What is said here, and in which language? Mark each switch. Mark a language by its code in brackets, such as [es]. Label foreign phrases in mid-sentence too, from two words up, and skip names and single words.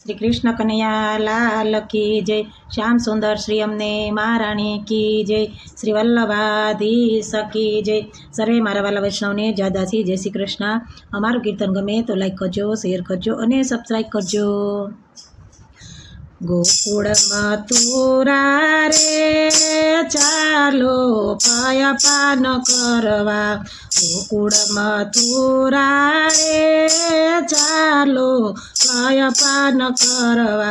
[hi] श्री कृष्ण कन्हैया लाल की जय। श्याम सुंदर श्री अमने महाराणी की जय। श्री वल्लभाधीश की जय। [gu] સર્વે મારા વાલા વૈષ્ણવ ને જ્યાદાથી જય શ્રી કૃષ્ણ। અમારૂ કીર્તન ગમે તો લાઇક કરજો, શેર કરજો અને સબ્સક્રાઇબ કરજો। ગોકુળ મથુરા રે ચાલો પાયા પાન કરવા। ગોકુળ મથુરા રે ચાલો પાયા પાન કરવા।